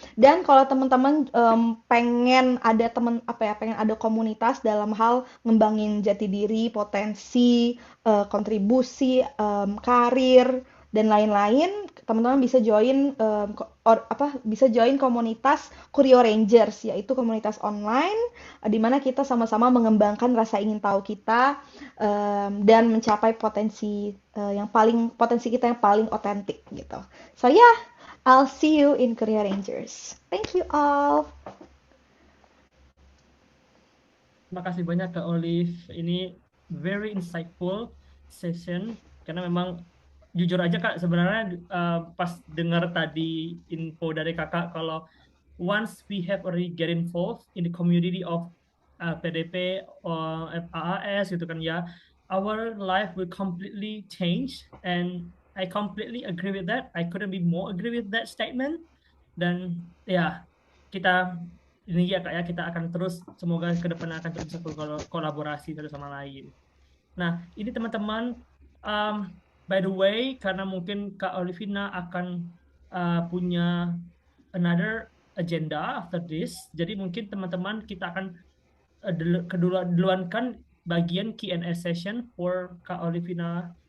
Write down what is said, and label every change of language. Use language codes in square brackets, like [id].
[id] Dan kalau teman-teman pengen ada pengen ada komunitas dalam hal ngembangin jati diri, potensi, kontribusi, karir dan lain-lain, teman-teman bisa join bisa join komunitas Kurio Rangers, yaitu komunitas online di mana kita sama-sama mengembangkan rasa ingin tahu kita dan mencapai potensi kita yang paling otentik gitu. [en] So yeah, I'll see you in Career Rangers. Thank you all. [id] Terima kasih banyak Kak Olive. Ini [en] very insightful session [id] karena memang jujur aja Kak sebenarnya pas dengar tadi info dari Kakak kalau [en] once we have already get involved in the community of PDP or FAAS [id] gitu kan ya, [en] our life will completely change and I completely agree with that. I couldn't be more agree with that statement. [id] Dan ya kita ini ya kak ya kita akan terus semoga ke depannya akan terus bisa kolaborasi satu sama lain. Nah ini teman-teman, um, by the way karena mungkin Kak Olivina akan punya [en] another agenda after this, [id] jadi mungkin teman-teman kita akan duluankan bagian Q&A session for Kak Olivina.